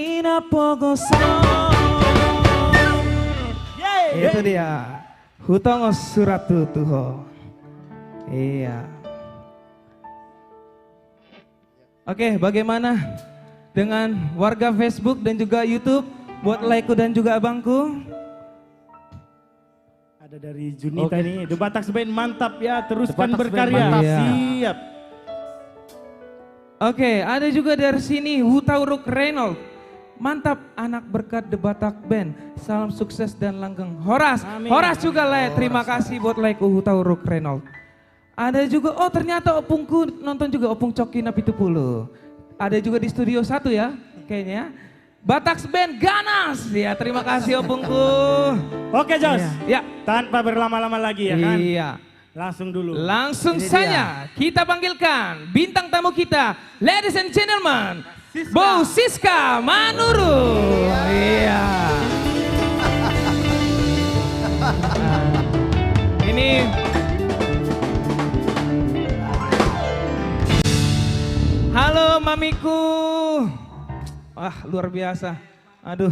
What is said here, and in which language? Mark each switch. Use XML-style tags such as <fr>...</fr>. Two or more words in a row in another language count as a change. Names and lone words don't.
<id>pogoso. Itu dia. Hutongo suratu tuho. Iya. Oke, bagaimana dengan warga Facebook dan juga YouTube buat like-ku dan juga abangku? Ada dari Junita nih, The Batak Band mantap ya, teruskan The Batak Band berkarya. mantap. Iya. Siap. Oke, ada juga dari sini Hutauruk Reynold. Mantap anak berkat The Batak Band. Salam sukses dan langgeng. Horas, Amin. Horas juga like. Terima kasih buat like Hutauruk Reynold. Ada juga, oh ternyata opungku nonton juga, Opung Coki Napitupulu. Ada juga di studio 1 ya, kayaknya. Batak Band Ganas. Ya, terima kasih opungku. Oke Jos, Ya. tanpa berlama-lama lagi ya kan. Iya. Langsung dulu. Langsung Ini saja kita panggilkan bintang tamu kita,</id> <en>ladies and gentlemen,</en> <id>Bu Siska Manuru. Iya. Ini halo mamiku. Wah, luar biasa. Aduh.</id>